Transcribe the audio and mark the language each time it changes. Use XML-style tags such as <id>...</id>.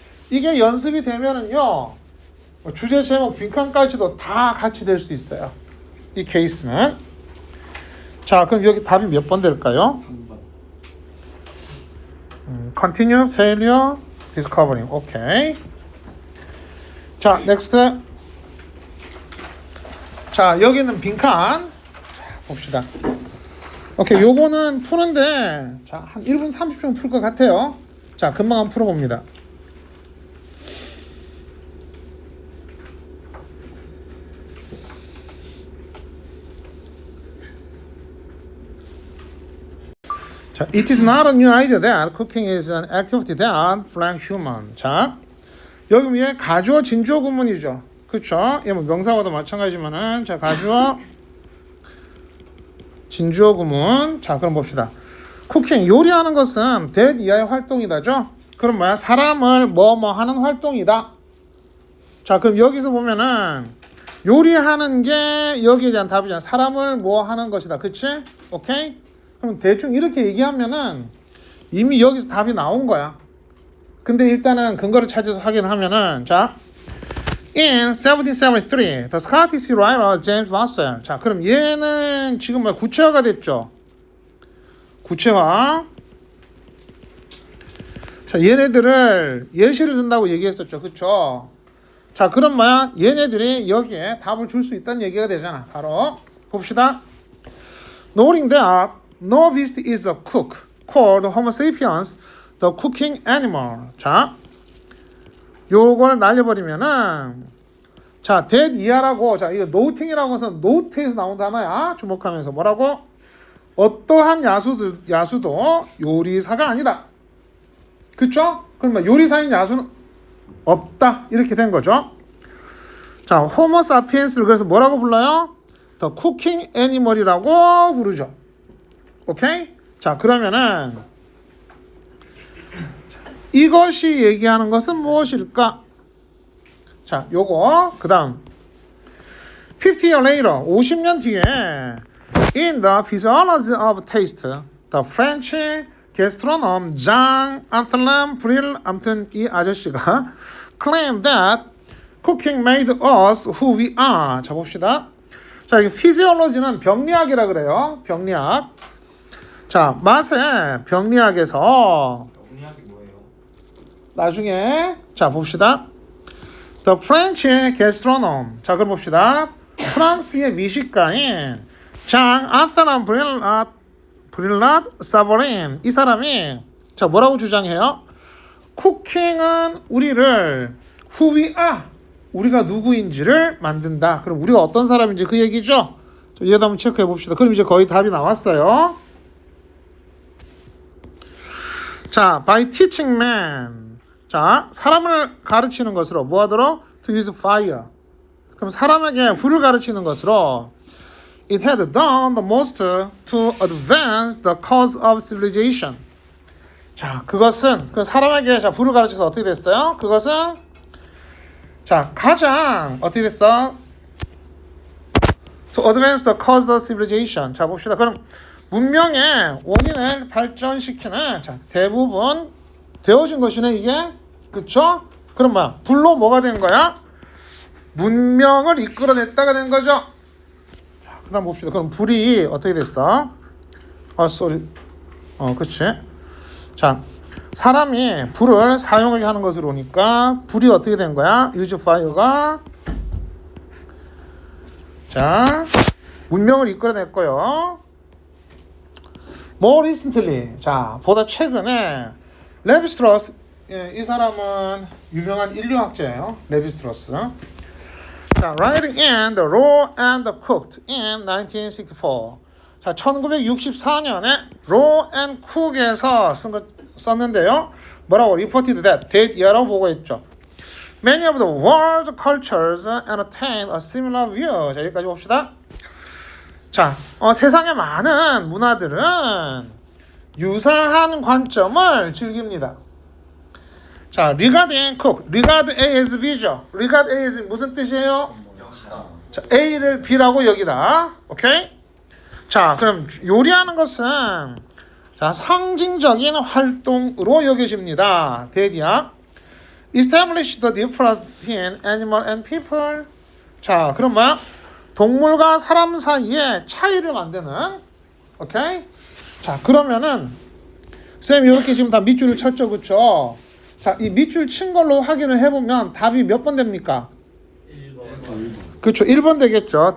<ko>이게 연습이 되면은요. 주제 제목 빈칸까지도 다 같이 될 수 있어요. 이 케이스는. 자, 그럼 여기 답이 몇 번 될까요? 3번.</ko> <en>Continue, failure, discovering.</en> <ko>오케이. 자, next. 자, 여기는 빈칸. 봅시다. 오케이, 요거는 푸는데 자, 한 1분 30분 풀 것 같아요. 자, 금방 한번 풀어봅니다.</ko> <en>자, it is not a new idea that cooking is an activity that blank human.</en> <ko>자, 여기 위에 가주어 진주어 구문이죠. 그쵸? 예, 뭐 명사와도 마찬가지지만은 자, 가주어 진주어 구문. 자, 그럼 봅시다. 쿠킹 요리하는 것은 that 이하의 활동이다죠. 그럼 뭐야? 사람을 뭐뭐 하는 활동이다. 자, 그럼 여기서 보면은 요리하는 게 여기에 대한 답이잖아. 사람을 뭐 하는 것이다. 그치? 오케이? 그럼 대충 이렇게 얘기하면은 이미 여기서 답이 나온 거야. 근데 일단은 근거를 찾아서 확인하면은 자,</ko> <en>in 1773, the Scottish writer James Boswell.</en> <ko>자, 그럼 얘는 지금 뭐야? 구체화가 됐죠. 구체화. 자, 얘네들을 예시를 든다고 얘기했었죠. 그쵸? 자, 그럼 뭐야? 얘네들이 여기에 답을 줄 수 있다는 얘기가 되잖아. 바로 봅시다.</ko> <en>Noting that no beast is a cook, called Homo sapiens the cooking animal.</en> <ko>자, 요걸 날려버리면은 자, that 이하라고 자, 이거 noting이라고 해서 note에서 나온 단어야. 주목하면서 뭐라고? 어떠한 야수도 요리사가 아니다. 그쵸? 그러면 요리사인 야수는 없다. 이렇게 된 거죠. 자, 호모 사피엔스를 그래서 뭐라고 불러요?</ko> <en>The cooking animal</en> <ko>이라고 부르죠. 오케이? 자, 그러면은 이것이 얘기하는 것은 무엇일까?</ko> <en>자, 요거 그다음 50 years later,</en> <ko>50년 뒤에</ko> <en>in the physiology of taste, the French gastronome Jean Antoine Brill,</en> <ko>아무튼 이 아저씨가</ko> <en>claimed that cooking made us who we are.</en> <ko>자, 봅시다. 자, 이 피지올로지는 병리학이라 그래요. 병리학. 자, 맛의 병리학에서 영리학이 뭐예요? 나중에 자, 봅시다.</ko> <en>The French gastronome.</en> <ko>자, 그럼 봅시다. 프랑스의 미식가인 장 안토ine 브릴랏 사보린, 이 사람이 자, 뭐라고 주장해요? 쿠킹은 우리를</ko> <en>who we are,</en> <ko>우리가 누구인지를 만든다. 그럼 우리가 어떤 사람인지 그 얘기죠? 얘도 한번 체크해 봅시다. 그럼 이제 거의 답이 나왔어요. 자, by teaching man. 자, 사람을 가르치는 것으로 뭐 하도록?</ko> <en>To use fire.</en> <ko>그럼 사람에게 불을 가르치는 것으로</ko> <en>it had done the most to advance the cause of civilization.</en> <ko>자, 그것은 그 사람에게 자, 불을 가르쳐서 어떻게 됐어요? 그것은 자, 가장 어떻게 됐어?</ko> <en>To advance the cause of civilization.</en> <ko>자, 봅시다. 그럼 문명의 원인을 발전시키는 자, 대부분 되어진 것이네 이게. 그쵸? 그럼 뭐야? 불로 뭐가 된 거야? 문명을 이끌어냈다가 된 거죠. 자, 그 다음 봅시다. 그럼 불이 어떻게 됐어? 그치? 자, 사람이 불을 사용하게 하는 것으로 오니까 불이 어떻게 된 거야?</ko> <en>use fire</en> <ko>가 자, 문명을 이끌어냈고요.</ko> <en>More recently,</en> <ko>자, 보다 최근에 레비스트러스, 이 사람은 유명한 인류학자예요. 레비스트러스.</ko> <en>자, writing in the raw and the cooked in 1964.</en> <ko>자, 1964년에 raw and cook에서 썼는데요. 뭐라고</ko> <en>reported that</en> <ko>이라고 보고했죠.</ko> <en>Many of the world's cultures entertain a similar view.</en> <ko>자, 여기까지 봅시다. 자, 세상의 많은 문화들은 유사한 관점을 즐깁니다. 자,</ko> <en>regarding cook, regard A as B</en> <ko>죠.</ko> <en>regard A as</en> <ko>무슨 뜻이에요? 자, A를 B라고 여기다. 오케이? 자, 그럼 요리하는 것은 자, 상징적인 활동으로 여겨집니다. 대디야.</ko> <en>Establish the difference in animal and people.</en> <ko>자, 그럼 뭐야? 동물과 사람 사이에 차이를 만드는. 오케이? 자, 그러면은 쌤 이렇게 지금 다 밑줄을 쳤죠, 그쵸? 자, 이 밑줄 친 걸로 확인을 해보면 답이 몇 번 됩니까? 1번. 그렇죠, 1번 되겠죠.</ko>